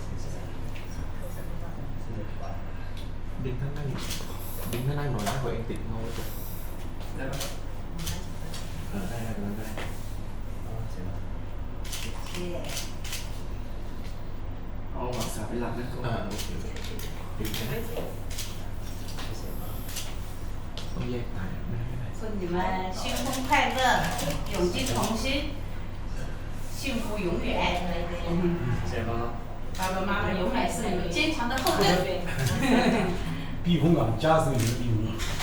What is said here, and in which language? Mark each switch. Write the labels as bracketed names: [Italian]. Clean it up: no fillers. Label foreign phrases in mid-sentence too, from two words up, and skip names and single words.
[Thai] ดึงข้างในดึงข้างในหน่อยนะตัวเองติดเงาไว้ก่อนได้ปะได้ตรงนั้นได้เอาหวังสาเป็นหลักนะโอเคดึงใช่ไหมต้องแยกตายไม่ได้ [Chinese] 祝你们新婚快乐，永结同心，幸福永远。谢谢妈妈。爸爸妈妈永远是你们坚强的后盾。避风港加速你的避风港。